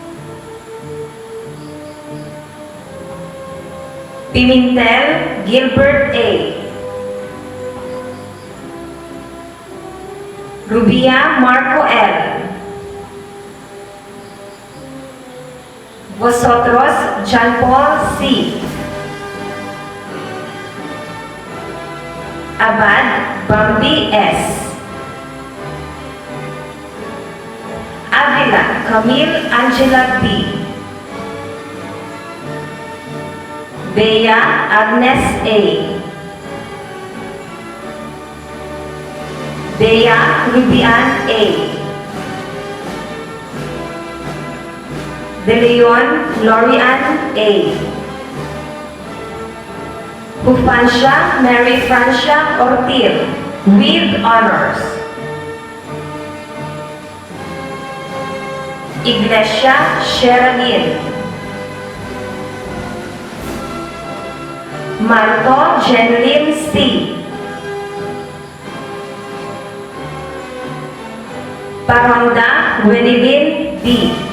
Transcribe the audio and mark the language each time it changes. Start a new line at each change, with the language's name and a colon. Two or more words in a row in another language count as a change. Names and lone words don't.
Filipino: Pimentel Gilbert A. Rubia Marco L. Vosotros John Paul C. Abad Bambi S. Avila Camille Angela B. Bea Agnes A. Bea Rubian A. De Leon Lorian A. Hufancia Mary Francia Ortil
English: with honors.
Filipino: Iglesia Sherilyn. Marto Jeneline C. Paronda Wenilin B.